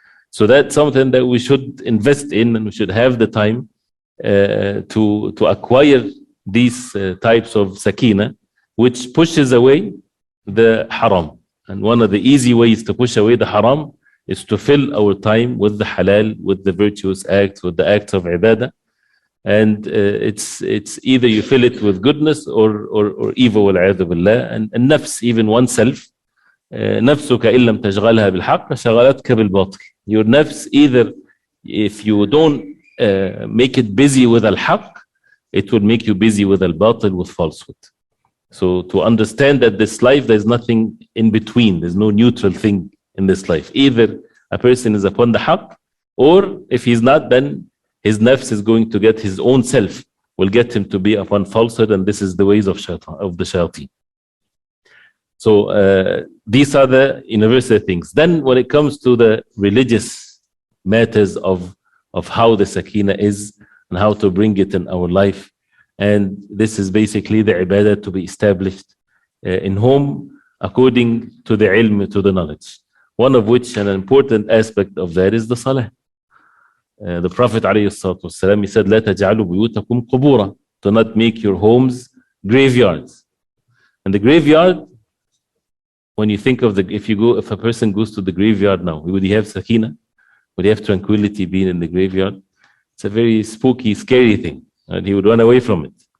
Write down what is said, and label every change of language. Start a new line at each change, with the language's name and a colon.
English: So that's something that we should invest in, and we should have the time to acquire these types of sakina, which pushes away the haram. And one of the easy ways to push away the haram is to fill our time with the halal, with the virtuous acts, with the acts of ibadah. And it's either you fill it with goodness or evil,
Arabic: والعياذ بالله.
English: And nafs, even oneself,
Arabic: نفسك إن لم تشغلها بالحق شغلتك بالباطل.
English: Your nafs, either if you don't make it busy with al-haq, it will make you busy with al-batil, with falsehood. So to understand that this life, there's nothing in between. There's no neutral thing in this life. Either a person is upon the haq, or if he's not, then his nafs is going to get, his own self will get him to be upon falsehood, and this is the ways of the shayateen. So these are the universal things. Then when it comes to the religious matters of how the sakina is and how to bring it in our life, and this is basically the ibadah to be established in home according to the ilm, to the knowledge. One of which, an important aspect of that, is the salah. The Prophet ﷺ, he said,
Arabic: لا تجعلوا بيوتكم قبورا.
English: Do not make your homes graveyards. And the graveyard, when you think of if a person goes to the graveyard now, would he have sakina? Would he have tranquility being in the graveyard? It's a very spooky, scary thing, and he would run away from it.